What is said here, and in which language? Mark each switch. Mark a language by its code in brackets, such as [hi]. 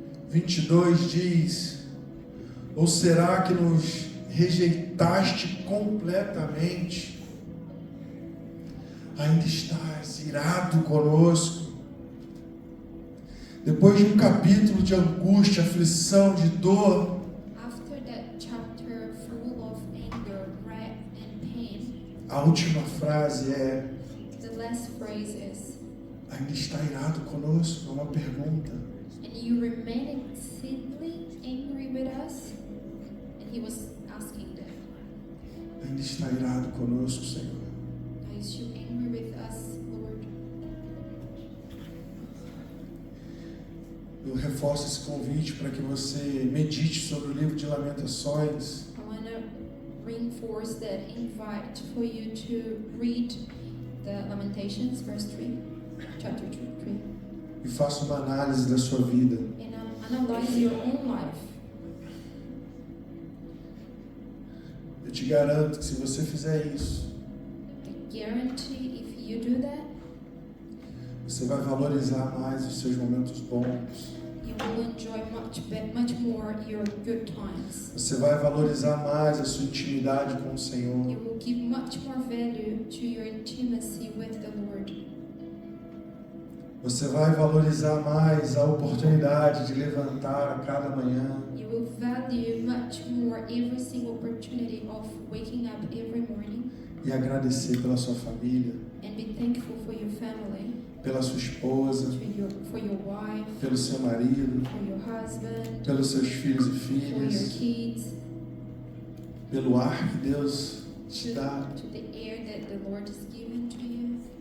[pt] 22 diz: Ou será que nos rejeitaste completamente? Ainda estás irado conosco? Depois de um capítulo de angústia, aflição, de dor, [en] After that chapter full of anger, wrath, and pain, [pt] a última frase é: [en] the last phrase is, [pt] ainda está irado conosco? É uma pergunta. [en] and you remain exceedingly angry with us? And he was asking them, [pt] Ainda está irado conosco, Senhor? [en] is you angry with us, Lord? [pt] Eu reforço esse convite para que você medite sobre o livro de Lamentações. [en] I want to reinforce that invite for you to read the Lamentations, verse 3, chapter 3, [pt] E faça uma análise da sua vida. [en] and analyze your own life. [pt] Eu te garanto que se você fizer isso, [en] I guarantee if you do that, [pt] você vai valorizar mais os seus momentos bons. [en] you you will enjoy much more your good times. [pt] Você vai valorizar mais a sua intimidade com o Senhor. [en] You will give much more value to your intimacy with the Lord. [pt] Você vai valorizar mais a oportunidade de levantar a cada manhã. [en] You will value much more every single opportunity of waking up every morning [pt] E agradecer pela sua família, [en] and be thankful for your family, [pt] pela sua esposa, [en] for your wife, [pt] pelo seu marido, [en] for your husband, [pt] pelos seus filhos e [en] for your [pt] filhas, [en] kids, [pt] pelo ar que Deus te dá, [en] to the air that the Lord is giving to you,